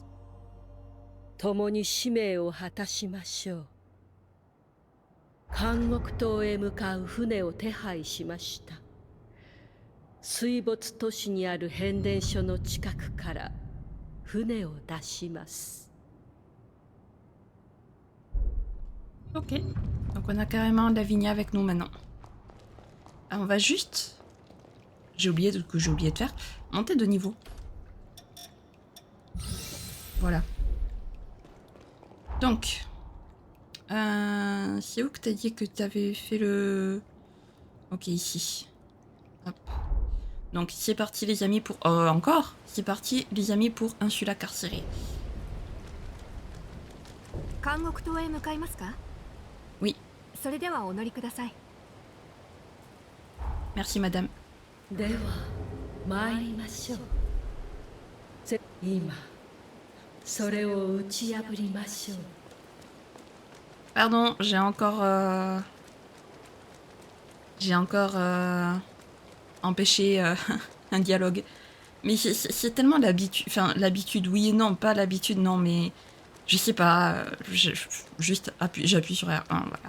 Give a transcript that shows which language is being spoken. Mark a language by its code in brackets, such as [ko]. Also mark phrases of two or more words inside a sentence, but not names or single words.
[ja] 共に使命を果たしましょう。監獄島へ向かう船を手配しました。水没都市にある変電所の近くから船を出します。 [fr] Ok. Donc on a carrément Lavinia avec nous maintenant. Ah, on va juste... J'ai oublié de faire. Monter de niveau. Voilà. Donc... c'est où que t'as dit que t'avais fait le... Ok, ici. Hop. Donc c'est parti les amis pour... encore. C'est parti les amis pour Insula Carcérée. [ja] 監獄島へ向かいますか？ [fr] Oui. [ja] それではお乗りください。 [fr] Merci madame. [ja] では参りましょう。今それを打ち破りましょう。 [fr] Pardon, j'ai encore empêché un dialogue. Mais c'est tellement l'habitude, enfin l'habitude oui et non, pas l'habitude non, mais je sais pas, j'appuie sur R1, voilà.